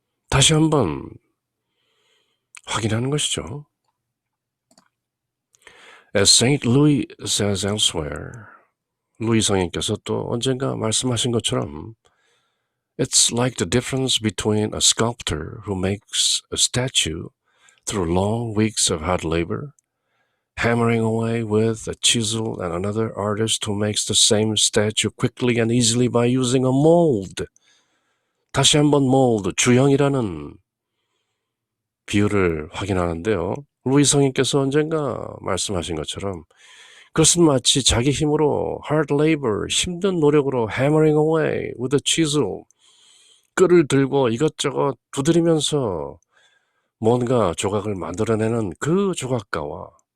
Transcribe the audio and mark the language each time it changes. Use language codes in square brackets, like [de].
[ko] 다시 한번 확인하는 것이죠. [en] As Saint Louis says elsewhere, [ko] 루이 성인께서 또 언젠가 말씀하신 것처럼 [en] It's like the difference between a sculptor who makes a statue through long weeks of hard labor, hammering away with a chisel, and another artist who makes the same statue quickly and easily by using a mold. [ko] 다시 한번 mold, 주형이라는 비유를 확인하는데요. 루이 성인께서 언젠가 말씀하신 것처럼 그것은 마치 자기 힘으로 [en] hard labor, [ko] 힘든 노력으로 [en] hammering away with a chisel, [ko] 끌을 들고 이것저것 두드리면서 뭔가 조각을 만들어내는 그 조각가와